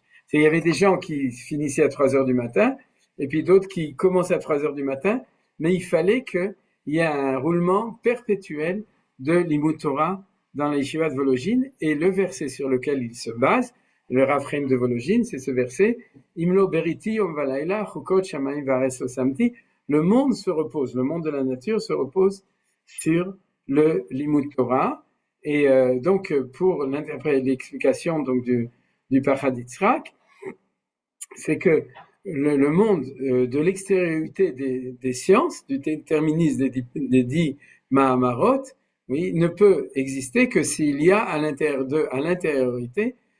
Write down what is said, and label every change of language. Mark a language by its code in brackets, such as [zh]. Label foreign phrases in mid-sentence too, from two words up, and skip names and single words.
[fr] Il y avait des gens qui finissaient à 3 heures du matin, et puis d'autres qui commençaient à 3 heures du matin, mais il fallait qu'il y ait un roulement perpétuel de [he] לימוד תורה [fr] dans la yeshiva de Vologine, et le verset sur lequel il se base, le Raphaïm de Vologine, c'est ce verset, [he] אם לא בריתי יום ולילה חקות שמים וארץ לא שמתי. [fr] Le monde se repose, le monde de la nature se repose sur le [he] לימוד תורה, [fr] et donc pour l'explication donc du Paradis Rak, c'est que le monde de l'extériorité des sciences, du déterminisme des 10 Mahamarot, oui, ne peut exister que s'il y a à l'intériorité